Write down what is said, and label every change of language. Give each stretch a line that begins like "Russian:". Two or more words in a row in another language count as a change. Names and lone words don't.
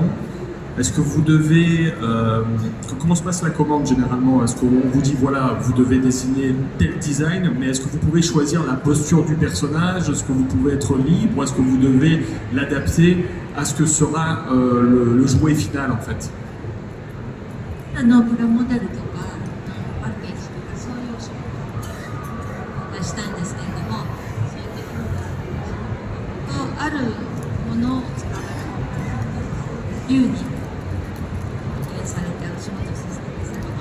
French: Est-ce que vous devez... comment se passe la commande généralement? Est-ce qu'on vous dit voilà, vous devez dessiner tel design, mais est-ce que vous pouvez choisir la posture du personnage? Est-ce que vous pouvez être libre? Est-ce que vous devez l'adapter à ce que sera le jouet final en fait?
Japanese: プラモデルとかパッケージとかそういうお仕事を出したいんですけれども、そういうとあるものを使う自由にされてお仕事させてください。